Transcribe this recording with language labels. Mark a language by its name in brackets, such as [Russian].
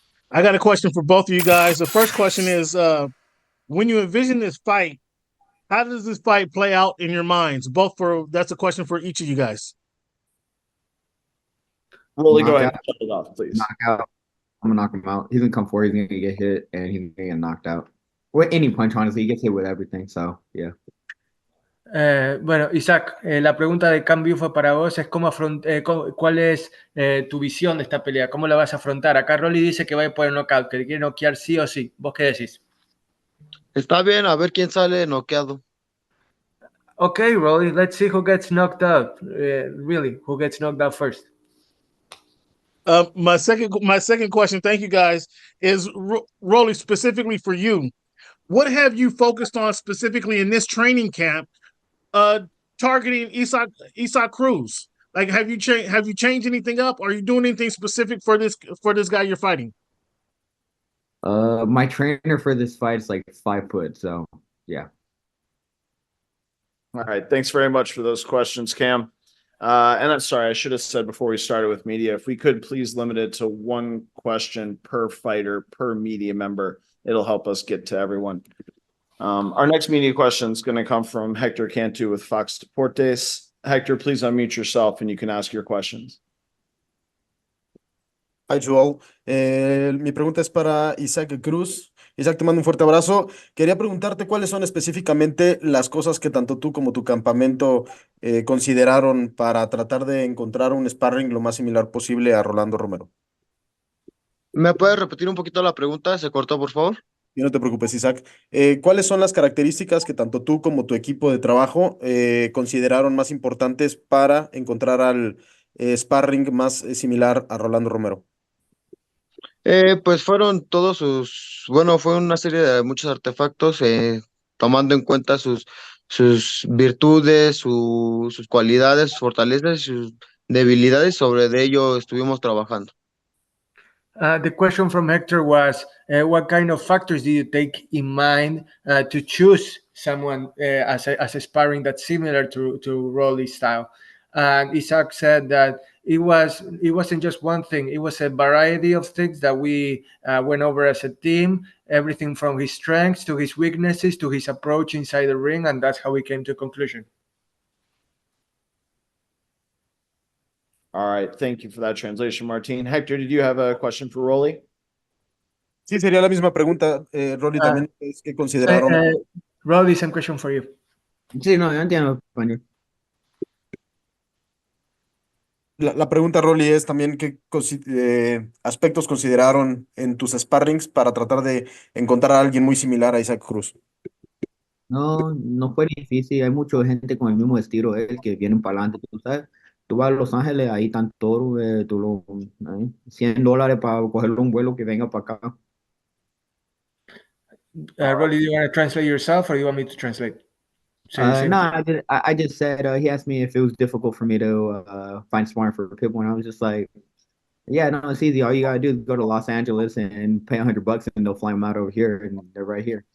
[English] I got a question for both of you guys. The first question is, when you envision this fight, how does this fight play out in your minds? That's a question for each of you guys. Rolly, go ahead and shut it off, please. Knockout. I'm gonna knock him out. He's gonna come forward. He's gonna get hit, and he's gonna get knocked out. With any punch, honestly, he gets hit with everything. So, yeah. [Spanish] Bueno, Isaac, la pregunta de Cam Buford para vos es cuál es tu visión de esta pelea, cómo la vas a afrontar. Acá Rolly dice que va a ir por el knockout, que quiere noquear sí o sí. ¿Vos qué decís? Está bien, a ver quién sale noqueado. [English] Okay, Rolly, let's see who gets knocked out. Really, who gets knocked out first? My second question, thank you guys, is Rolly, specifically for you. What have you focused on specifically in this training camp, targeting Isaac Cruz? Like, have you changed anything up? Are you doing anything specific for this guy you're fighting? My trainer for this fight is like 5 foot, so yeah. All right. Thanks very much for those questions, Cam. And I'm sorry, I should have said before we started with media, if we could please limit it to one question per fighter, per media member, it'll help us get to everyone. Our next media question is going to come from Hector Cantu with Fox Deportes. Hector, please unmute yourself and you can ask your questions. Hi, Joel. [Spanish] Mi pregunta es para Isaac Cruz. Isaac, te mando un fuerte abrazo. Quería preguntarte cuáles son específicamente las cosas que tanto tú como tu campamento consideraron para tratar de encontrar un sparring lo más similar posible a Rolando Romero. ¿Me puedes repetir un poquito la pregunta? ¿Se cortó, por favor? Y no te preocupes, Isaac. ¿Cuáles son las características que tanto tú como tu equipo de trabajo consideraron más importantes para encontrar al sparring más similar a Rolando Romero? Pues fueron fue una serie de muchos artefactos, tomando en cuenta sus virtudes, sus cualidades, sus fortalezas y sus debilidades. Sobre de ello estuvimos trabajando. [English] The question from Hector was, what kind of factors do you take in mind to choose someone as a sparring that's similar to Rolly's style? And Isaac said that it wasn't just one thing. It was a variety of things that we went over as a team, everything from his strengths to his weaknesses to his approach inside the ring, and that's how we came to a conclusion. All right. Thank you for that translation, Martin. Hector, did you have a question for Rolly? [Spanish] Sí, sería la misma pregunta, Rolly, también es que consideraron. [English] Rolly, same question for you. [Spanish] Sí, no, yo entiendo español. La pregunta, Rolly, es también qué aspectos consideraron en tus sparrings para tratar de encontrar a alguien muy similar a Isaac Cruz. No fue difícil. Hay mucha gente con el mismo estilo de él que vienen para adelante, tú sabes. Tú vas a Los Ángeles, ahí están todos, $100 para cogerle un vuelo que venga para acá. [English] Rolly, do you want to translate yourself or do you want me to translate? No, I just said, he asked me if it was difficult for me to find sparring for Pitbull, and I was just like, yeah, no, it's easy. All you gotta do is go to Los Angeles and pay $100 and they'll fly them out over here, and they're right here.